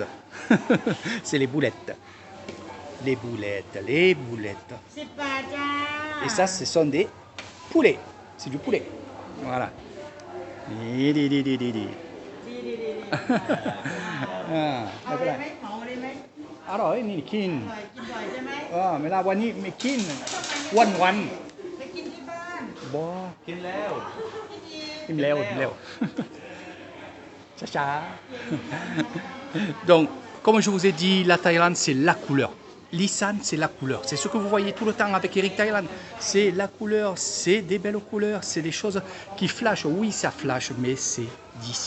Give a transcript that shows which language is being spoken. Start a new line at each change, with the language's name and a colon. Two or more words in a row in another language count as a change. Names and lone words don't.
French: C'est les boulettes. Les boulettes. Et ça, ce sont des poulets. C'est du poulet. Voilà. Alors,
Thai: นี่กินไม่ละวันนี้ไม่กินวันไปกินที่บ้านบ่กินแล้ว Chacha.
French: Donc, comme je vous ai dit, la Thaïlande, c'est la couleur. L'Isan, c'est la couleur. C'est ce que vous voyez tout le temps avec Eric Thaïlande. C'est la couleur, c'est des belles couleurs, c'est des choses qui flashent. Oui, ça flash, mais c'est d'ici.